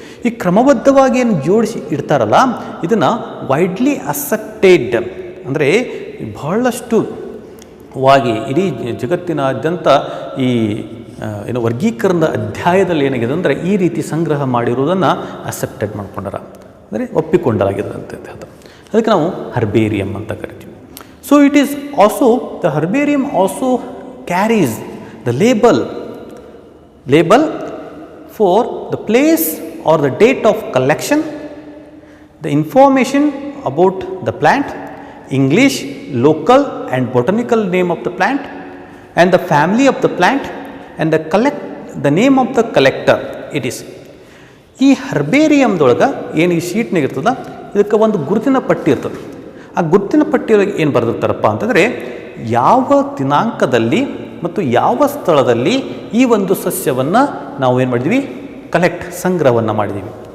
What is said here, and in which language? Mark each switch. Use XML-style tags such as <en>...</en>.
<kn>ಈ ಕ್ರಮಬದ್ಧವಾಗಿ ಏನು ಜೋಡಿಸಿ ಇಡ್ತಾರಲ್ಲ, ಇದನ್ನು</kn> <en>widely accepted,</en> <kn>ಅಂದರೆ ಬಹಳಷ್ಟು ವಾಗಿ ಇಡೀ ಜಗತ್ತಿನಾದ್ಯಂತ ಈ ವರ್ಗೀಕರಣದ ಅಧ್ಯಾಯದಲ್ಲಿ ಏನಾಗಿದೆ ಅಂದರೆ ಈ ರೀತಿ ಸಂಗ್ರಹ ಮಾಡಿರುವುದನ್ನು ಅಕ್ಸೆಪ್ಟೆಡ್ ಮಾಡ್ಕೊಂಡಾರ, ಅಂದರೆ ಒಪ್ಪಿಕೊಂಡಲಾಗಿದೆ ಅಂತ ಹೇಳ್ತಾರೆ. ಅದಕ್ಕೆ ನಾವು ಹರ್ಬೇರಿಯಂ ಅಂತ ಕರಿತೀವಿ.</kn> <en>So it is also the herbarium also carries the label for the place or the date of collection, the information about the plant, English, local and botanical name of the plant, and the family of the plant, and the name of the collector it is.</en> <kn>ಈ ಹರ್ಬೇರಿಯಮ್ದೊಳಗೆ ಏನು ಈ ಶೀಟ್ನಾಗ ಇರ್ತದೆ, ಇದಕ್ಕೆ ಒಂದು ಗುರುತಿನ ಪಟ್ಟಿ ಇರ್ತದೆ. ಆ ಗುರುತಿನ ಪಟ್ಟಿಯೊಳಗೆ ಏನು ಬರೆದಿರ್ತಾರಪ್ಪ ಅಂತಂದರೆ ಯಾವ ದಿನಾಂಕದಲ್ಲಿ ಮತ್ತು ಯಾವ ಸ್ಥಳದಲ್ಲಿ ಈ ಒಂದು ಸಸ್ಯವನ್ನು ನಾವು ಏನು ಮಾಡಿದ್ವಿ, ಸಂಗ್ರಹವನ್ನು ಮಾಡಿದ್ದೀವಿ.</kn>